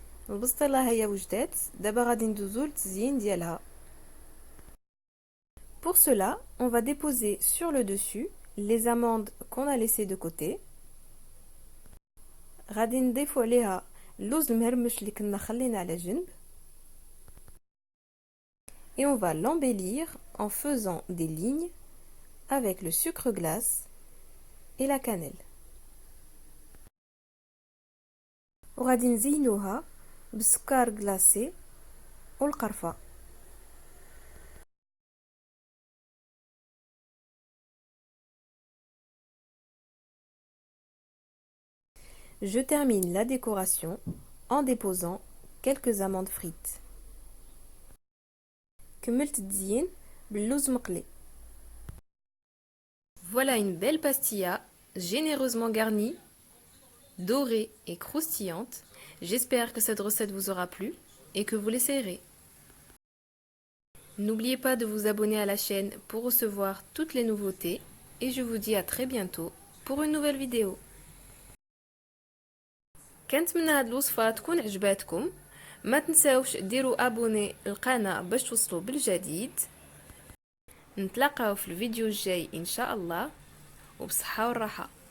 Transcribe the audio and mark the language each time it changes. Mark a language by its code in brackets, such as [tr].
[ar] البسطيلة هي وجدات، دابا غادي ندوزو للتزيين ديالها. [fr] Pour cela, on va déposer sur le dessus les amandes qu'on a laissées de côté. [ar] غادي نضيفو عليها اللوز المهرمش اللي كنا خلينا على جنب. [fr] Et on va l'embellir en faisant des lignes avec le sucre glace et la cannelle. [ar] وغادي نزينوها بالسكر glacé والقرفة. [fr] Je termine la décoration en déposant quelques amandes frites. [ar] كملت التزيين باللوز مقلي. [fr] Voilà une belle pastilla généreusement garnie, dorée et croustillante. J'espère que cette recette vous aura plu et que vous l'essayerez. N'oubliez pas de vous abonner à la chaîne pour recevoir toutes les nouveautés et je vous dis à très bientôt pour une nouvelle vidéo. [ar] كنتمنى هاد الوصفة تكون عجباتكم. ما تنساوش ديروا ابوني القناة باش توصلوا بالجديد. نتلاقاو في الفيديو الجاي ان شاء الله، وبصحة والراحة.